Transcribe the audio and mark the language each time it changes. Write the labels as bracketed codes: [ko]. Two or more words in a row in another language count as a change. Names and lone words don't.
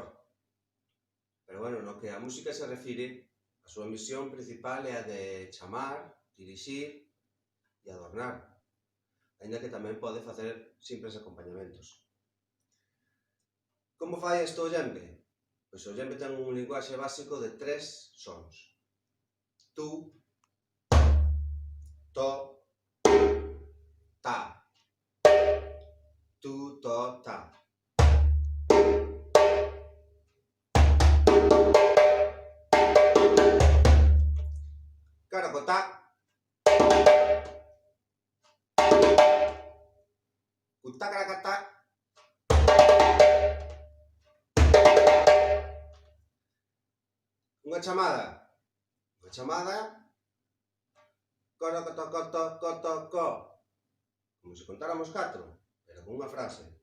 [gl] Pero bueno, no que a música se refire, a súa misión principal é a de chamar, dirixir e adornar, aínda que tamén pode facer simples acompañamentos. Como fai isto o djembe? Pois o djembe ten un linguaxe básico de 3 sons. Tu, to, ta. Tu, to, ta. Claro, co ta. Cu ta, caracata. Unha chamada. Unha chamada. Coro, coto, coto, coto, co. Como se contáramos 4, pero con unha frase.